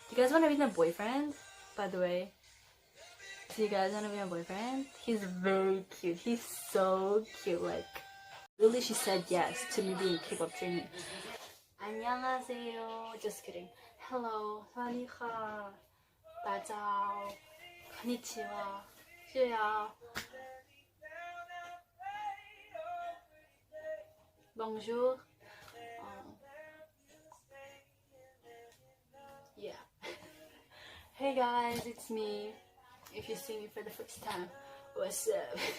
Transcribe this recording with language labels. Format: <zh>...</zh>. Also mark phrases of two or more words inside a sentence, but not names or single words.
<en>you guys want to be my boyfriend, by the way? Do you guys want to be my boyfriend? He's very cute. He's so cute. Like, really, she said yes to me being K-pop trainee. 안녕하세요. Just kidding. Hello.</en> <th>สวัสดีค่ะ大家好こんにちは是呀 Bonjour.</th> <en>Yeah. Hey guys, it's me. If you see me for the first time, what's up?</en>